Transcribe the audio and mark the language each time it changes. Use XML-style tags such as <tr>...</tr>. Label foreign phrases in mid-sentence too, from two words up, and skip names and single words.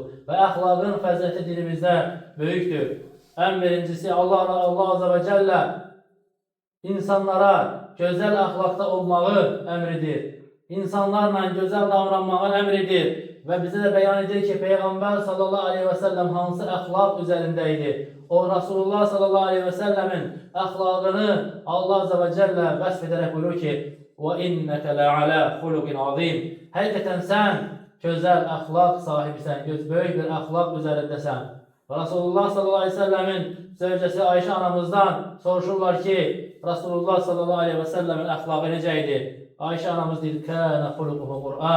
<az>Və əxlaqın fəziləti dilimizdə böyükdür. Ən birincisi Allah</az> <ar>عز و جل</ar> <az>insanlara gözəl əxlaqda olmağı əmridir. İnsanlarla gözəl davranmağı əmridir. Və bizə də bəyan edir ki, Peyğəmbər</az> <ar>صلى الله عليه و سلم</ar> <az>hansı əxlaq üzərində idi. O, Rasulullah</az> <ar>صلى الله عليه و سلم</ar> <az>əxlaqını Allah</az> <ar>عز و جل</ar> <az>vəsf edərək buyurur ki,</az> <ar>وَإِنَّكَ لَعَلَى خُلُقٍ عَظِيمٍ.</ar> <az>Həqiqətən sən gözəl əxlaq sahibisən, böyük bir əxlaq üzərindəsən. Və Rasulullah</az> <ar>صلى الله عليه و سلم</ar> <az>zövcəsi Ayşə anamızdan soruşurlar ki, Rasulullah</az> <ar>صلى الله عليه و سلم</ar> <az>əxlaqı necə idi? Ayşə anamız deyir,</az> <ar>كان خلقه القرآن.</ar>